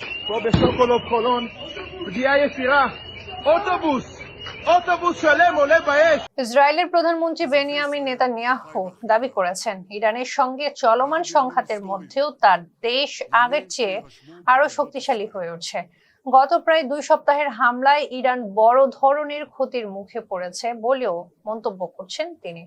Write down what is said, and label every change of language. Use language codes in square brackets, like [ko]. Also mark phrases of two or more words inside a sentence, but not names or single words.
[he] פה בשוקולוב חולון, פגיעה ישירה, অটোবুস שלם עולה באש। [bn] ইসরায়েলের প্রধানমন্ত্রী বেনিয়ামিন নেতানিয়াহু দাবি করেছেন ইরানের সঙ্গে চলমান সংঘাতের মধ্যেও তার দেশ আগের চেয়ে আরো শক্তিশালী হয়ে উঠছে। গত প্রায় 2 সপ্তাহের হামলায় ইরান বড় ধরনের ক্ষতির মুখে পড়েছে বলেও মন্তব্য করছেন তিনি।